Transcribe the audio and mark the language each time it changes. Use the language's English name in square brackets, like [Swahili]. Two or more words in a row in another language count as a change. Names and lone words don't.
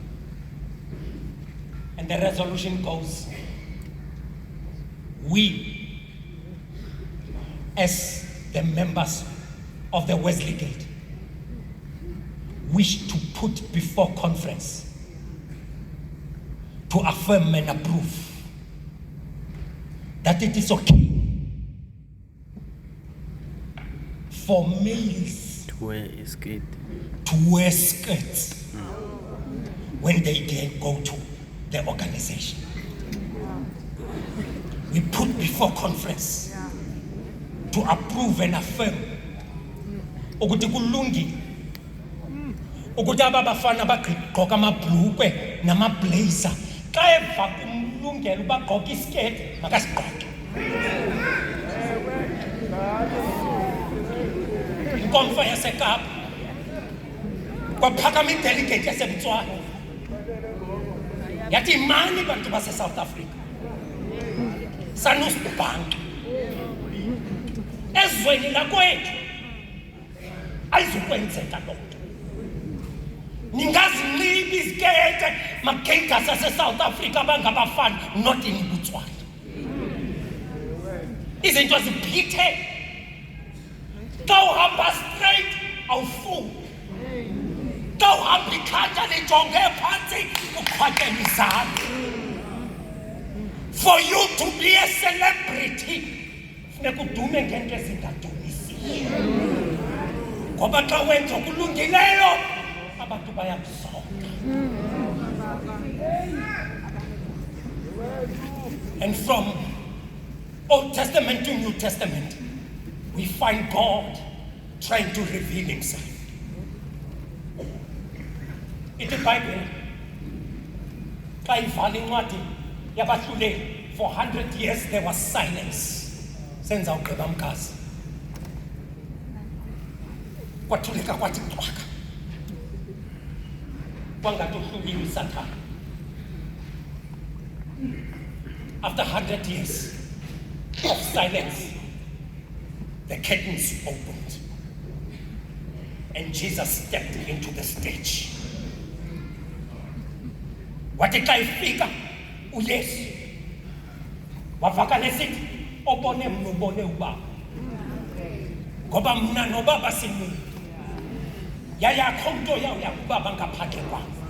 [English] And the resolution goes, we as the members of the Wesley Gate wish to put before conference to affirm and approve that it is okay for males To wear skirts when they go to the organization. We put before conference to approve and affirm [Xhosa] ukuthi kulungile ukuthi abafana bagqoka amabhlukwe namablazer xa eva kumlungela ubagqoka isiketi makasigqoke. Inkomfa yaseKapa kwaphakama idelegate yaseBotswana yathi mani bantu base-South Africa sanusibhanqa ezweni lakwethu ayizukwenzeka loo nto. Ningazinxiba izikete magate ase-South Africa abangabafana [English] not in Botswana. [Xhosa] Izinto ziphithe xa uhamba straight awufuki. Xa uhamba ikhantya lijonge phantsi uqhwatyela izandla. [English] For you to be a celebrity [Xhosa] funeka udume ngento ezingadumisiyo. Ngoba xa wenza okulungileyo abantu bayakuzonda. [English] And from Old Testament to New Testament, we find God trying to reveal himself. [Xhosa] Ithi iBhayibhile xa ivala incwadi yabahluleli, [English] for 100 years there was silence. [Xhosa] Senza ugqiba mkazi. Kwathuleka kwathi cwaka. Kwangathi uhluliwe uSathane. [English] After 100 years of silence, the curtains opened and Jesus stepped into the stage. [Xhosa] Wathi xa ifika uYesu wavakala esithi obone mna ubone ubaba. Ngoba mna nobaba simunye. Yayakho nto yawo yakubaba ngaphandle kwam.